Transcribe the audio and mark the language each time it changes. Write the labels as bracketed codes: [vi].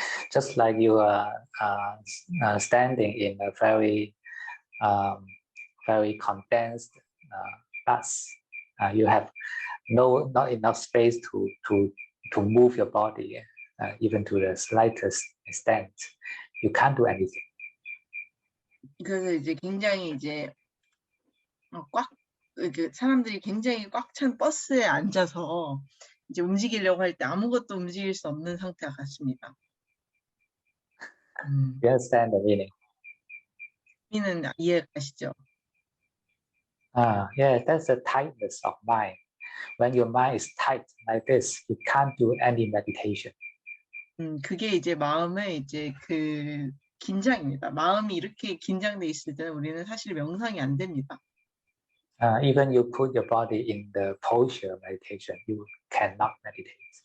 [en] just like you are standing in a very condensed bus, you have not enough space to move your body even to the slightest extent. You can't do anything. [ko] 그래서 이제 굉장히 이제 사람들이 굉장히 꽉 찬 버스에 앉아서 이제 움직이려고 할 때 아무것도 움직일 수 없는 상태 같습니다. [en] You understand the meaning? [ko] 의미는 이해가시죠? [en] Yeah, that's the tightness of mind. When your mind is tight like this, you can't do any meditation. [ko] 그게 이제 마음의 이제 그 긴장입니다. 마음이 이렇게 긴장돼 있을 때는 우리는 사실 명상이 안 됩니다. [en] Even you put your body in the posture meditation, you cannot meditate.